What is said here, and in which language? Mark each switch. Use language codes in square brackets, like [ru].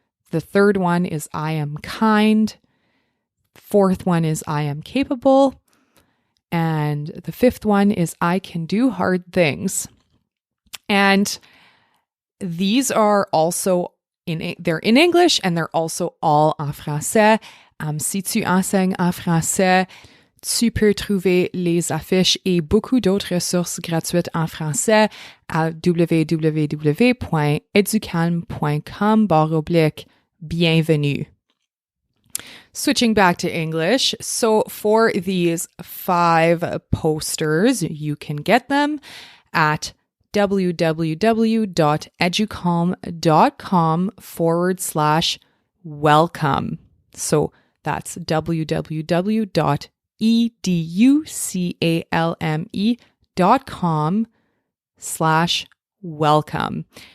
[en] The third one is I am kind. Fourth one is I am capable. And the 5th one is I can do hard things. And these are also they're in English, and they're also all [fr] en français. Si tu enseignes en français, tu peux trouver les affiches et beaucoup d'autres ressources gratuites en français à www.educalm.com/bienvenue. [en] Switching back to English, so for these 5 posters, you can get them at www.educalm.com/welcome. So that's www.educalme.com/welcome.